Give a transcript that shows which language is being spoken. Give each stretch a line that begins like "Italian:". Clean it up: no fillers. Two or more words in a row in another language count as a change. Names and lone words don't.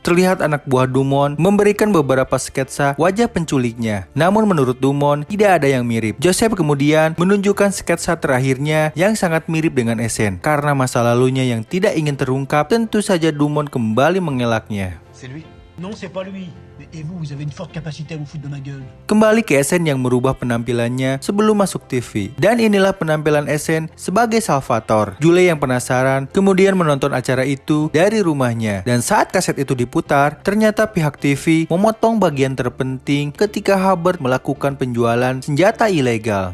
Indonesian: Terlihat anak buah Dumont memberikan beberapa sketsa wajah penculiknya. Namun menurut Dumont, tidak ada yang mirip. Joseph kemudian menunjukkan sketsa terakhirnya yang sangat mirip dengan Essen. Karena masa lalunya yang tidak ingin terungkap, tentu saja Dumont kembali mengelaknya.
French: C'est lui. Non, c'est pas lui. Et vous, vous avez une forte capacité à vous foutre de ma gueule.
Indonesian: Kembali ke Essen yang merubah penampilannya sebelum masuk TV. Dan inilah penampilan Essen sebagai Salvatore. Julie yang penasaran kemudian menonton acara itu dari rumahnya. Dan saat kaset itu diputar, ternyata pihak TV memotong bagian terpenting ketika Hubbard melakukan penjualan senjata ilegal.